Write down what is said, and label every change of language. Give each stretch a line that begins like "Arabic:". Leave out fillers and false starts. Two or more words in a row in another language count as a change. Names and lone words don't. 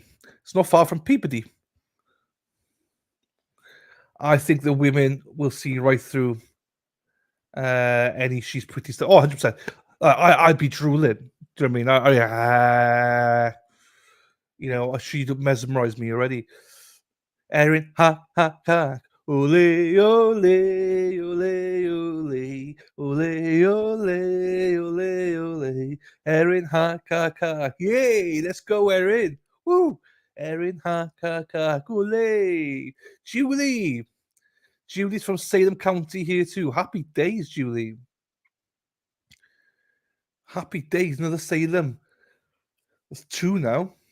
English: It's not far from Peabody. I think the women will see right through any she's pretty stuff. Oh, 100%. I'd be drooling. Do you know what I mean? She'd mesmerize me already. Erin, ha, ha, ha.
Spanish: Ole, ole, ole, ole, ole, ole, ole, ole.
English: Erin, ha, ha, ha. Yay, let's go, Erin. Woo. Erin, ha, ha, ha.
Spanish: Ole.
English: Julie. Julie's from Salem County here too. Happy days, Julie. Happy days, another Salem. That's 2 now.